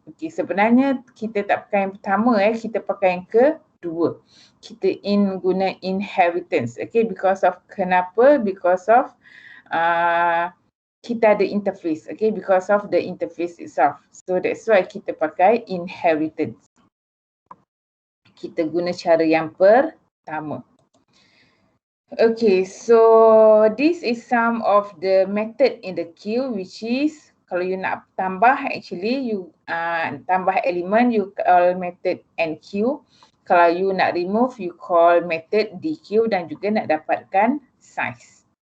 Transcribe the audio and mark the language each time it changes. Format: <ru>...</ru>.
<ms>Okay, sebenarnya kita tak pakai yang pertama kita pakai yang kedua. Kita guna inheritance. Okay, because of kenapa?</ms> <en>Because of</en> <ms>kita ada</ms> <en>interface, okay, because of the interface itself. So that's why</en> <ms>kita pakai</ms> <en>inheritance.</en> <ms>Kita guna cara yang pertama.</ms> <en>Okay, so this is some of the method in the queue, which is</en> <ms>kalau you nak tambah,</ms> <en>actually you tambah element, you call method enqueue. Kalau you nak remove, you call method dequeue,</en> <ms>dan juga nak dapatkan</ms> <en>size.</en>